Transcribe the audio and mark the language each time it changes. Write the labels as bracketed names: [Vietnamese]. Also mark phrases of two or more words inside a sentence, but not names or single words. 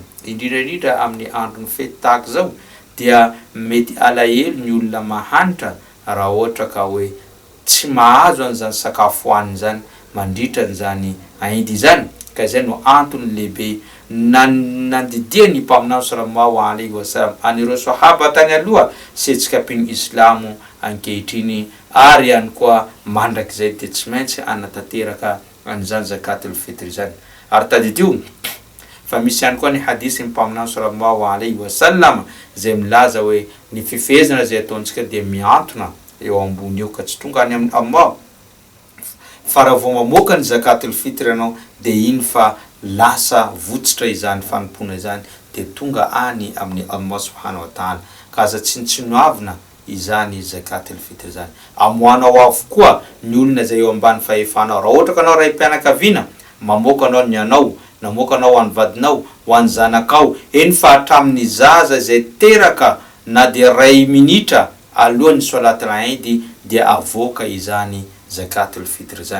[Malagasy] Indrindra amin'ny andro ny fety tahaka zao dia mety alahelo ny olona mahanitra raha ohatra ka hoe tsy mahazo an'izany sakafo hoaniny zany mandritra n'izany Aidi zany. ka izay no antony lehibe nandidia ny mpaminao [Arabic] صلى الله عليه وسلم [Malagasy] anireo sahaba tany aloha setsika mpino islamo ankehitriny ary ihany koa mandrakizay de tsy maintsy anatanteraka an'izany [Arabic] زكاة الفطر [Malagasy] zany. Ary tadidio fa misy ihany koa ny hadisy ny mpaminao [Arabic] صلى الله عليه وسلم [Malagasy] zay milaza hoe ny fifehezana zay ataontsika de miantona eo ambony eo ka tsy tonga any amin'ny Allah fa raha vao mamoaka ny zakatul fitr anao de iny fa lasa votsitra izany fanompona izany de tonga any amin'ny [Arabic] الله سبحانه وتعالى [Malagasy] ka aza tsinoavina izany [Arabic] زكاة الفطر [Malagasy] zany amoanao avokoa ny olona zay eo ambany fahefanao. Raha ohatra ka anao ray mpianakaviana mamoaka anao ny anao namoaka anao ho an'ny vadinao ho an'ny zanakao eny fa hatramin'ny zaza zay teraka na de ray minitra alohan'ny [Arabic] صلاة العيد [Malagasy] dia avoaka izany [Arabic] زكاة الفطر [Malagasy] zany.